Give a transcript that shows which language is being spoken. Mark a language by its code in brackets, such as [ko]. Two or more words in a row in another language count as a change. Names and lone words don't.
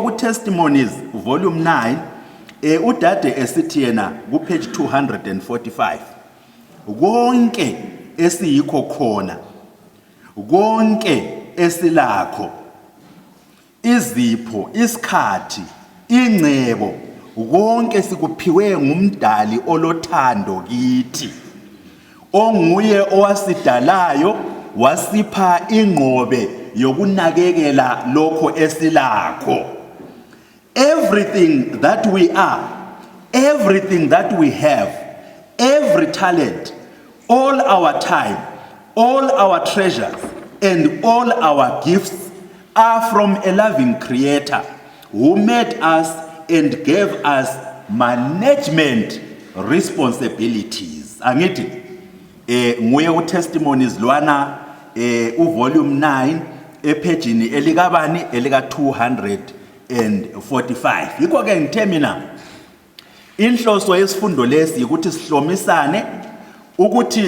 [nd] ku Testimonies volume 9 udade esithi yena ku page 245 konke esiyikho khona konke esilakho izipho isikhathi ingcebo konke sikuphiwe ngumdali olothando kithi onguye owasidalayo wasipha ingqobe yokunakekela lokho esilakho everything [en] that we are everything that we have every talent all our time all our treasures and all our gifts are from a loving creator who made us and gave us management responsibilities [nd] angithi nguye uTestimonies lwana uvolume 9 epagini elikabani elika 245 yikho ke ngithe mina inhloso yesifundo lesi ukuthi sihlomisane ukuthi